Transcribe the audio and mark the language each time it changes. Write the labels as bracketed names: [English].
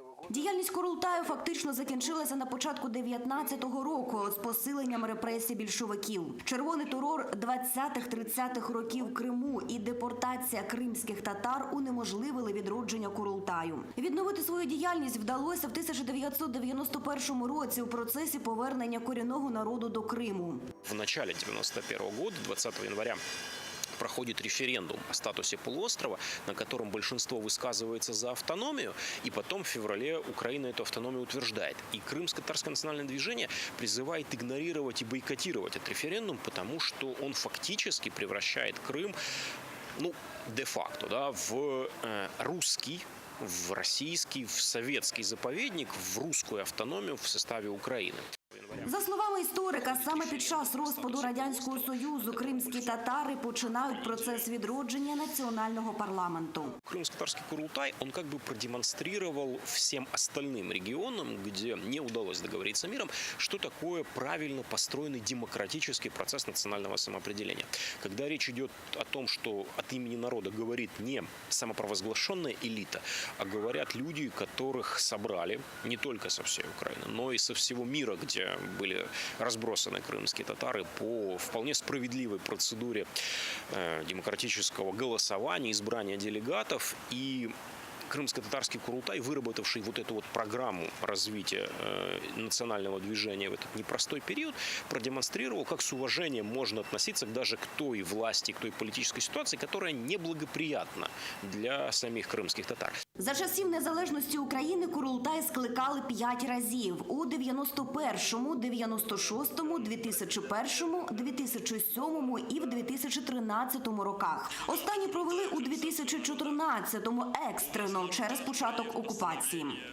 [Ukrainian] Діяльність Курултаю фактично закінчилася на початку 19-го року з посиленням репресій більшовиків. Червоний терор 20-30-х років в Криму і депортація кримських татар унеможливили відродження Курултаю. Відновити свою діяльність вдалося в 1991 році у процесі повернення корінного народу до Криму. [Russian] В начале 91 года, 20 января, проходит референдум о статусе полуострова, на котором большинство высказывается за автономию, и потом в феврале Украина эту автономию утверждает. И Крымско-татарское национальное движение призывает игнорировать и бойкотировать этот референдум, потому что он фактически превращает Крым, де-факто, в русский, в российский, в советский заповедник, в русскую автономию в составе Украины. [Ukrainian] За словами історика, саме під час розпаду Радянського Союзу кримські татари починають процес відродження національного парламенту. [Russian] Крымско-татарский Курултай, он как бы продемонстрировал всем остальным регионам, где не удалось договориться миром, что такое правильно построенный демократический процесс национального самоопределения. Когда речь идет о том, что от имени народа говорит не самопровозглашенная элита, а говорят люди, которых собрали не только со всей Украины, но и со всего мира, где были разбросаны крымские татары по вполне справедливой процедуре демократического голосования, избрания делегатов. И крымско-татарский Курултай, выработавший вот эту вот программу развития национального движения в этот непростой период, продемонстрировал, как с уважением можно относиться даже к той власти, к той политической ситуации, которая неблагоприятна для самих крымских татар. [Ukrainian] За часів незалежності України Курултай скликали 5 разів – у 91-му, 96-му, 2001-му, 2007-му і в 2013 роках. Останні провели у 2014-му екстрено через початок окупації.